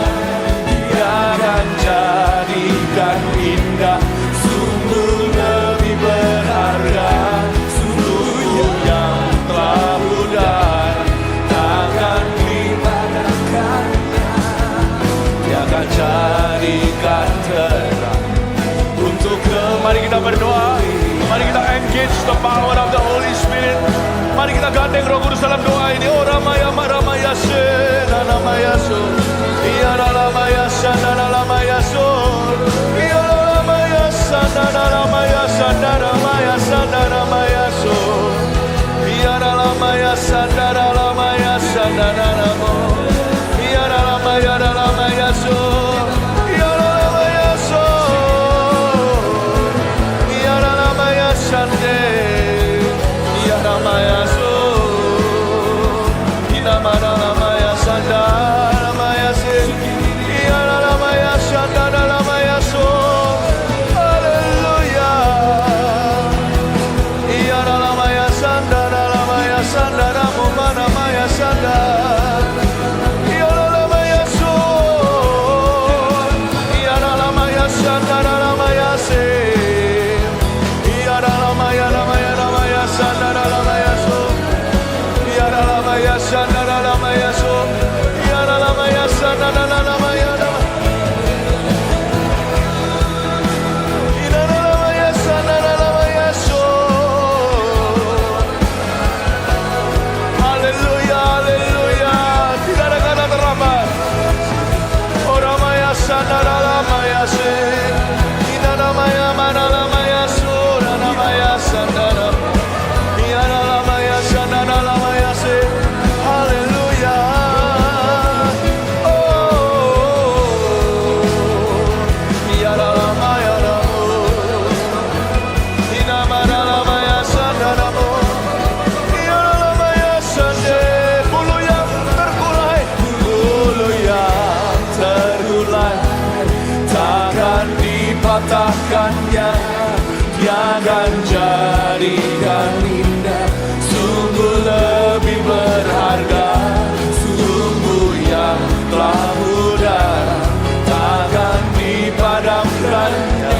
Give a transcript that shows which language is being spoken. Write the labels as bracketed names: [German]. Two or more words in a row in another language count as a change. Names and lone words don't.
[Indonesian] Dia akan jadikan indah, sungguh lebih berharga, sungguh yang telah mudah, takkan dipadamkannya. Dia akan jadikan terang untuk mari kita berdoa. Mari kita [English] engage the power of the Holy Spirit. [Indonesian] Mari kita gandeng Roh Kudus dalam doa ini. Oh ramaya maramaya se namaya so. Iya ramaya sana ramaya so. Iya ramaya sana ramaya sana ramaya sana ramaya so. Iya ramaya sana ramaya sana ramo. Iya ramaya so. Iya ramaya so. Iya ramaya sande. Iya ramaya so. Ina ramaya sanda ramaya se. Iya ramaya sanda ramaya so. Haleluya. Iya ramaya sanda ramaya sanda ramo ramaya sanda. Iya ramaya so. Iya ramaya sanda ramaya se. Iya ramaya ramaya ramaya sanda ramaya so. Iya ramaya sanda ramaya so. Iya ramaya sanda ramaya so. Iya ramaya sanda ramaya so. Haleluya, haleluya. Tidak ada kata terlambat. Oh ramaya sanda ramaya se. Ina ramaya mana ramaya so. Ramaya sanda ramaya. Iya ramaya sanda ramaya se. Haleluya. Iya ramaya ramo. Ina mana ramaya sanda ramo. Iya ramaya sande. Bulu yang terkulai, bulu yang terkulai, takkan dipatahkan. akan jadikan indah, sungguh lebih berharga, sungguh yang telah mudah, takkan dipadamkannya.